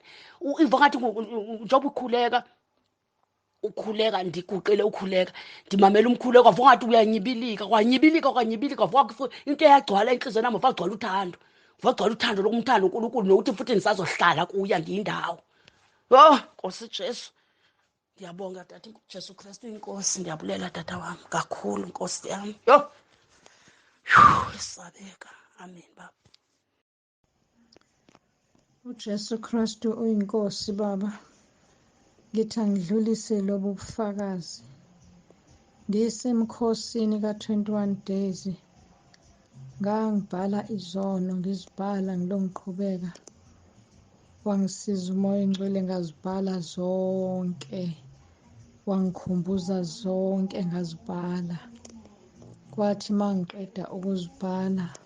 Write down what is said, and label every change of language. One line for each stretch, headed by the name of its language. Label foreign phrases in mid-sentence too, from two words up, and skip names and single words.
Xhosa: Iva ngathi njengoba ukhuleka, ndiguqile ukhuleka, ndimamela umkhuleko, wava ngathi uyanyibilika, kwanyibilika, wava into eyagcwala entliziyweni yam, wava gcwala uthando lokumthanda uNkulunkulu, nokuthi futhi ndisazohlala kuya ndiyindawo. Yho Nkosi Jesu, ndiyabonga tata Jesu Kristu inkosi. Ndiyabulela tata wam kakhulu, Nkosi yam. Yho, isabeka. Amen baba.
Zulu: uJesu Kristu uyinkosi baba, ngithi angidlulise lobu bufakazi. Ngisemkhosini ka-21 days ngangibhala izono ngizibhala ngilongiqhubeka wangisiza umoya engcwele ngazibhala zonke wangikhumbuza zonke ngazibhala kwathi mangiqeda ukuzibhala